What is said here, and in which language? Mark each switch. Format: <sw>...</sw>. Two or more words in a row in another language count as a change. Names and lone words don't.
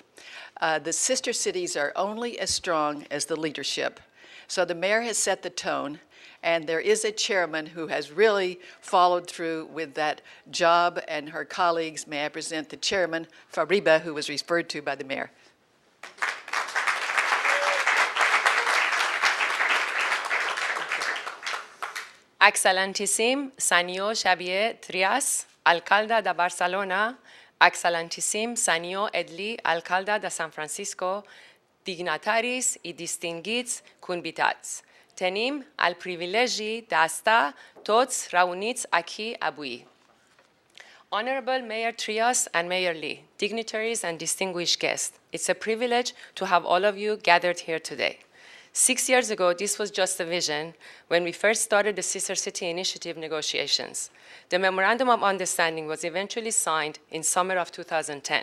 <en>The sister cities are only as strong as the leadership. So the mayor has set the tone, and there is a chairman who has really followed through with that job, and her colleagues. May I present the chairman, Fabriba, who was referred to by the mayor.</en> <ca>Excelentíssim Senyor Xavier Trias, alcalde de Barcelona, Excelentíssim Senyor Edli, alcalde de San Francisco, dignataris i distinguits convidats. Tenim el privilegi d'estar tots reunits aquí avui.</ca> <en>Honorable Mayor Trias and Mayor Lee, dignitaries and distinguished guests, it's a privilege to have all of you gathered here today. 6 years ago, this was just a vision when we first started the Sister City Initiative negotiations. The Memorandum of Understanding was eventually signed in summer of 2010.</en>